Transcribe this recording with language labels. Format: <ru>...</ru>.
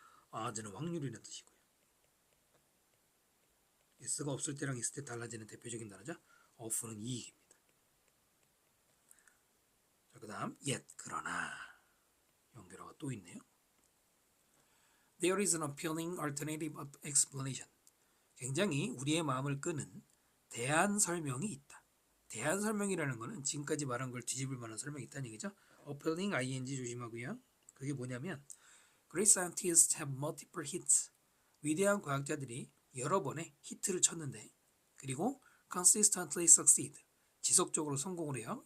<ko>아즈는 확률이라는 뜻이고요. s가 없을 때랑 있을 때 달라지는 대표적인 단어죠. of는 이익입니다. 자, 그 다음 yet 그러나 연결어가 또 있네요.</ko> <en>There is an appealing alternative explanation.</en> <ko>굉장히 우리의 마음을 끄는 대안 설명이 있다. 대안 설명이라는 것은 지금까지 말한 걸 뒤집을 만한 설명이 있다는 얘기죠.</ko> <en>appealing ing</en> <ko>조심하고요. 그게 뭐냐면</ko> <en>Great scientists have multiple hits.</en> <ko>위대한 과학자들이 여러 번의 히트를 쳤는데 그리고</ko> <en>consistently succeed.</en> <ko>지속적으로 성공을 해요.</ko>